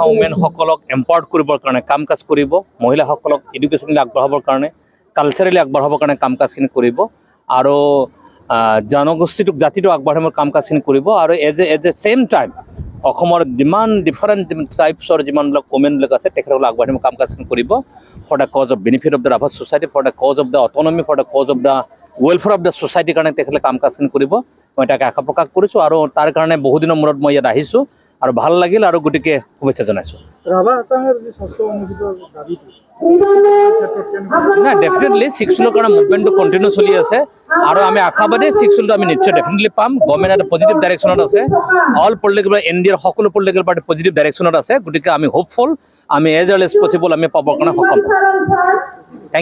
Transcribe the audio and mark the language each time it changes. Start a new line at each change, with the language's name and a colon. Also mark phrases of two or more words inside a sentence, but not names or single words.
Assamese: ওমেনসকলক এম্পাৱাৰ্ড কৰিবৰ কাৰণে কাম কাজ কৰিব, মহিলাসকলক এডুকেশ্যনেলি আগবঢ়াবৰ কাৰণে, কালচাৰেলি আগবঢ়াবৰ কাৰণে কাম কাজখিনি কৰিব আৰু জনগোষ্ঠীটোক জাতিটো আগবঢ়াবৰ কাম কাজখিনি কৰিব আৰু
English: as a same time
Assamese: অসমৰ যিমান ডিফাৰেণ্ট টাইপছৰ যিমানবিলাক ওমেনবিলাক আছে তেখেতসকলক আগবঢ়াবৰ কাম কাজখিনি কৰিব
English: for the cause of benefit of the Rabha society, for the cause of the autonomy, for the cause of the welfare of the societyৰ
Assamese: কাৰণে তেখেতসকলে কাম কাজখিনি কৰিব। মই তাকে আশা প্ৰকাশ কৰিছোঁ আৰু তাৰ কাৰণে বহুদিনৰ মূৰত মই ইয়াত আহিছোঁ আৰু ভাল লাগিল আৰু গতিকে শুভেচ্ছা জনাইছোঁ। ৰাভা হাছাঙৰ যি ষষ্ঠ অনুষ্ঠিত দাবীটো না ডেফিনেটলি 6 জুনৰ কাৰণে
English: movementটো continue
Assamese: চলি আছে আৰু আমি আশাবাদী 6 জুনটো আমি নিশ্চয় ডেফিনেটলি পাম গভৰ্ণমেণ্ট এটা
English: positive directionত
Assamese: আছে
English: all political
Assamese: ইণ্ডিয়াৰ সকলো
English: political party positive directionত
Assamese: আছে গতিকে আমি হোপফুল আমি
English: as early as possible
Assamese: আমি পাবৰ কাৰণে সক্ষম হ'ম